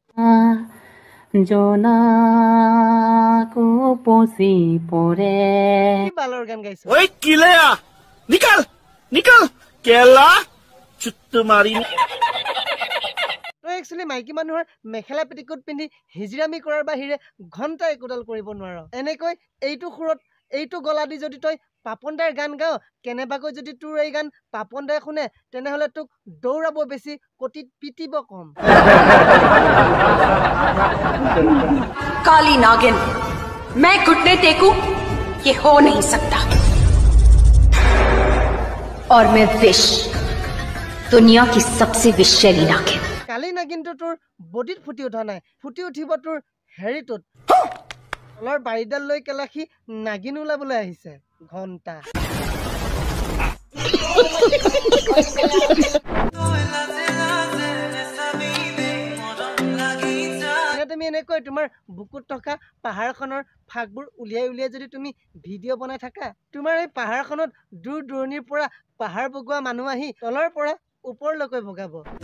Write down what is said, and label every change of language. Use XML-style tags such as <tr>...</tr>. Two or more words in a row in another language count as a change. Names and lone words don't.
<as>বালৰ গান গাইছে একচুৱেলি মাইকী মানুহৰ মেখেলা পেটিকোট পিন্ধি হিজিৰামি কৰাৰ বাহিৰে ঘণ্টা একোডাল কৰিব নোৱাৰ এনেকৈ এইটো সুৰত এইটো গলা দি যদি তই পাপন দাৰ গান গাও কেনেবাকৈ যদি তোৰ এই গান পাপন দাই শুনে তেনেহলে তোক দৌৰাব বেছি কটিত পিটিব কম</as> <hi>काली नागिन मैं घुटने टेकूं ये हो नहीं सकता और मैं विश दुनिया की सबसे विषैली नागिन</hi> <as>কালি নাগিনটো তোৰ বডিত ফুটি উঠা নাই ফুটি উঠিব তোৰ হেৰিটোত তলৰ বাৰীডাল লৈ কেলাখি নাগিন ওলাবলৈ আহিছে ঘণ্টা তুমি এনেকৈ তোমাৰ বুকুত থকা পাহাৰখনৰ ফাকবোৰ উলিয়াই উলিয়াই যদি তুমি ভিডিঅ' বনাই থাকা তোমাৰ এই পাহাৰখনত দূৰ দূৰণিৰ পৰা পাহাৰ বগোৱা মানুহ আহি তলৰ পৰা ওপৰলৈকে বগাব</as>